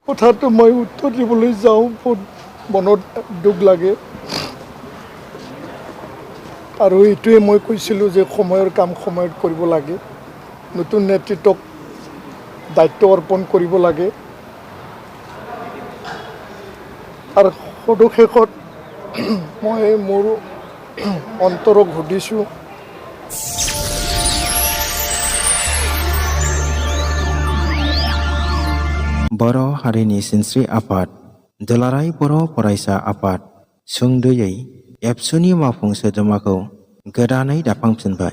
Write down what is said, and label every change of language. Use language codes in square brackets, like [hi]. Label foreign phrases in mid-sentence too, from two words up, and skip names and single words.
[as] কথাটো মই উত্তৰ দিবলৈ যাওঁ বহুত মনত দুখ লাগে আৰু এইটোৱে মই কৈছিলোঁ যে সময়ৰ কাম সময়ত কৰিব লাগে নতুন নেতৃত্বক দায়িত্ব অৰ্পণ কৰিব লাগে আৰু সদশেষত মই মোৰ অন্তৰক সুধিছোঁ [brx] बर' हारिनि सिनस्रि आफाद दुलाराय बर' फरायसा आफाद सुंद'यै एबसुनि मावफुं सोद्रोमाखौ गोदानै दाफामफिनबाय।